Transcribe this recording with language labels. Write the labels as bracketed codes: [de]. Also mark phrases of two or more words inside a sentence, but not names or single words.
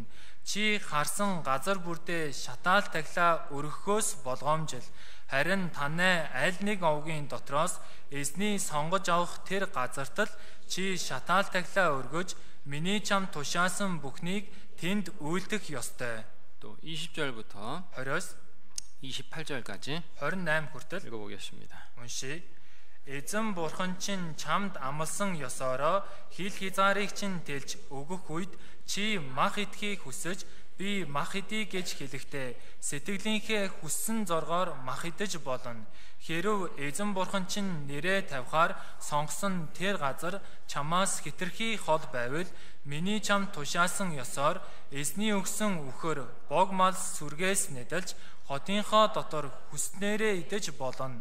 [mn] Чи харсан газар бүртээ шатаал тахилаа өргөхөөс болгоомжил. Харин танай аль нэг овгийн дотроос эзний сонгож авах тэр газарт л чи шатаал тахилаа өргөж миний чам тушаасан бүхнийг тэнд үйлдэх ёстой. [ko] 또 20절부터 [mn] 20-оос [ko] 28절까지 [mn] 28 хүртэл [ko] 읽어보겠습니다. [mn] уншия. Эзэн бурхан чинь чамд амласан ёсоороо хил хязгаарыг чинь тэлж өгөх үед чи мах идэхийг хүсэж би мах идэ гэж хэлэхдээ сэтгэлийнхээ хүссэн зоргоор мах идэж болно. Хэрв эзэн бурхан чинь нэрээ тавихаар сонгосон тэр газар чамаас хитрхи хол байвал миний чам тушаасан ёсоор эзний өгсөн үхэр бог мал сүргээс нэдэлж хотынхоо дотор хүснээрээ идэж болно.